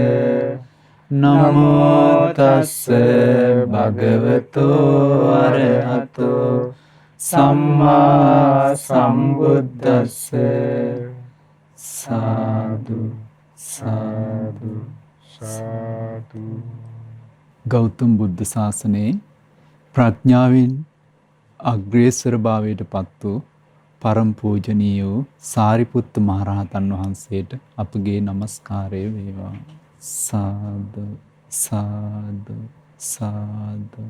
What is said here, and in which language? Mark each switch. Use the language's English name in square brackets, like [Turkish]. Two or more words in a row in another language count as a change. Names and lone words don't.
[Pali] නමෝ තස්ස භගවතෝ අරහතෝ සම්මා සම්බුද්දස්ස. සාදු සාදු සාදු. [Sinhala] ගෞතම බුද්ධ ශාසනයේ ප්‍රඥාවෙන් අග්‍රේසර භාවයට පත් වූ පරම පූජනීය වූ සාරිපුත්ත මහරහතන් වහන්සේට අපගේ নমස්කාරය වේවා. [Pali] සාදු සාදු සාදු.